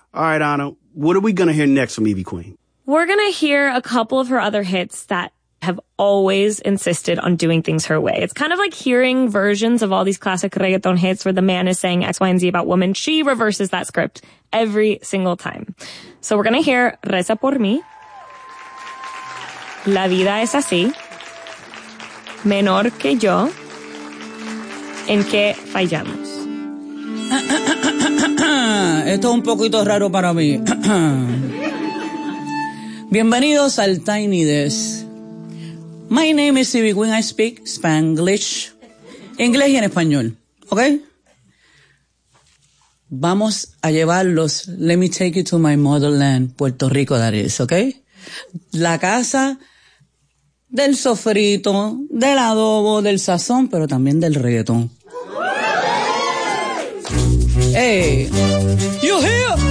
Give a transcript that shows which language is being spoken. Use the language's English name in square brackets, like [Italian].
[English] All right, Anna, what are we going to hear next from Evie Queen? We're going to hear a couple of her other hits that have always insisted on doing things her way. It's kind of like hearing versions of all these classic reggaeton hits where the man is saying X, Y, and Z about women. She reverses that script every single time. So we're going to hear Reza Por Mi, La Vida Es Así, Menor Que Yo, ¿En qué fallamos? [Spanish] Esto es un poquito raro para mí. Bienvenidos al Tiny Desk. [English] My name is Evie Queen. I speak Spanglish. [Spanish] Inglés y en español. [English] ¿Ok? [Spanish] Vamos a llevarlos. [English] Let me take you to my motherland, Puerto Rico, that is. ¿Ok? [Spanish] La casa del sofrito, del adobo, del sazón, pero también del reggaetón. [English] Hey, you here?